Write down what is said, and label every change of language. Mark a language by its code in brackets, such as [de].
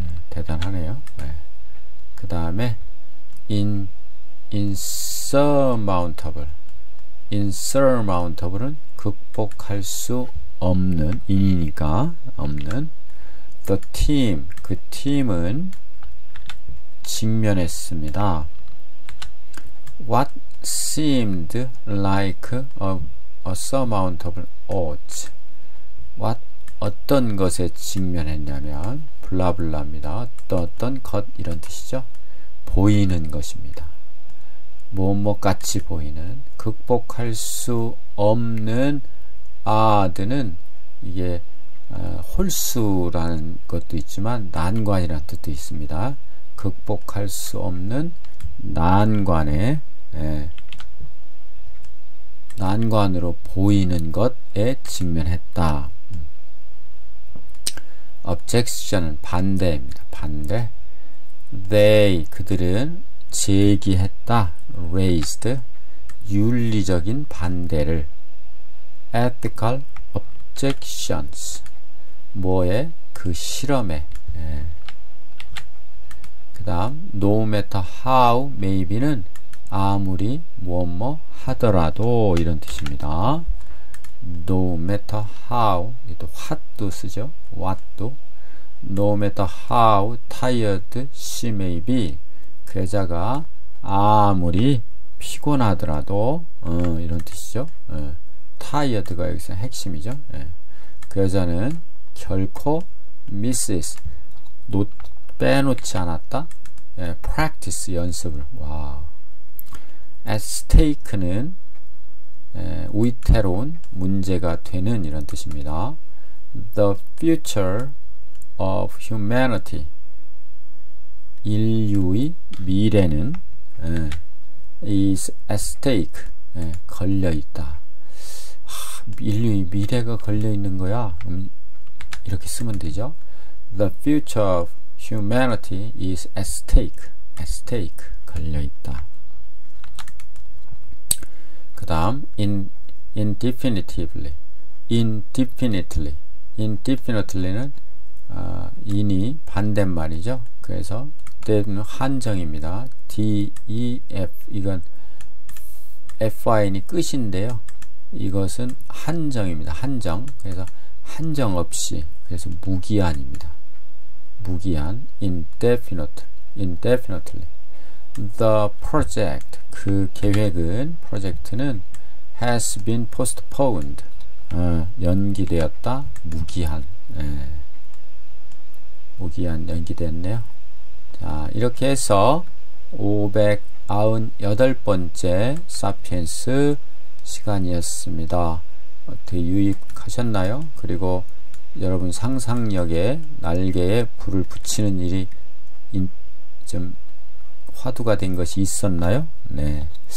[ko] 대단하네요. 그 다음에 insurmountable은 극복할 수 없는, 인이니까 없는. [en] the team, [ko] 그 팀은 직면했습니다. [en] what seemed like a surmountable odds. [ko] what, 어떤 것에 직면했냐면 블라블라입니다. 어떤 것, 이런 뜻이죠. 보이는 것입니다. 뭐뭐 같이 보이는, 극복할 수 없는 아드는 이게 홀수라는 것도 있지만 난관이라는 뜻도 있습니다. 극복할 수 없는 난관에, 난관으로 보이는 것에 직면했다. objection은 반대입니다. 반대. they, 그들은 제기했다. raised, 윤리적인 반대를. [en] ethical objections, [ko] 뭐에? 그 실험에. 그 다음 [en] no matter how maybe [ko] 는 아무리 뭐뭐 하더라도, 이런 뜻입니다. [en] no matter how, [ko] 또 what도 쓰죠. what도. [en] no matter how tired she may be, [ko] 그 여자가 아무리 피곤하더라도, 이런 뜻이죠. tired가 여기서 핵심이죠. 그 여자는 결코 misses, 빼놓지 않았다. practice, 연습을. 와. at stake는 위태로운, 문제가 되는, 이런 뜻입니다. [en] the future of humanity, [ko] 인류의 미래는 [en] is at stake, [ko] 걸려있다. 인류의 미래가 걸려있는 거야. 이렇게 쓰면 되죠. [en] The future of humanity is at stake, at stake, [ko] 걸려있다. 그 다음 indefinitely, indefinitely는 in이 반대말이죠. 그래서 defin은 한정입니다. def, 이건 fin이 끝인데요. 이것은 한정입니다. 한정. 그래서 한정 없이, 그래서 무기한입니다. 무기한, indefinitely. [en] The project, [ko] 그 계획은, 프로젝트는 [en] has been postponed, [ko] 연기되었다. 무기한, 무기한, 연기됐네요. 자, 이렇게 해서 598번째 사피엔스 시간이었습니다. 어떻게 유익하셨나요? 그리고 여러분 상상력에, 날개에 불을 붙이는 일이 좀 화두가 된 것이 있었나요? 네.